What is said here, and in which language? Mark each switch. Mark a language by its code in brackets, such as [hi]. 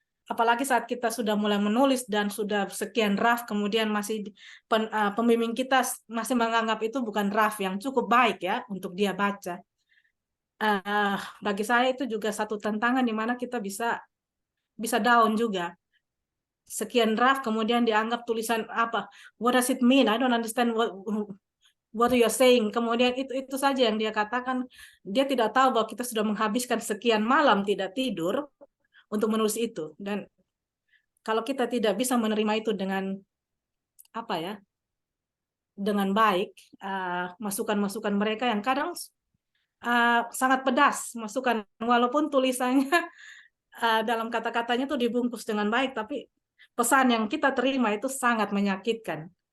[id] Apalagi saat kita sudah mulai menulis dan sudah sekian draft, kemudian masih pembimbing kita masih menganggap itu bukan draft yang cukup baik ya untuk dia baca. Bagi saya itu juga satu tantangan di mana kita bisa down juga. Sekian draft kemudian dianggap tulisan apa? [en] What does it mean? I don't understand what you're saying. [id] Kemudian itu saja yang dia katakan. Dia tidak tahu bahwa kita sudah menghabiskan sekian malam tidak tidur untuk menulis itu. Dan kalau kita tidak bisa menerima itu dengan dengan baik, masukan-masukan mereka yang kadang sangat pedas, masukan walaupun tulisannya dalam kata-katanya itu dibungkus dengan baik, tapi pesan yang kita terima itu sangat menyakitkan.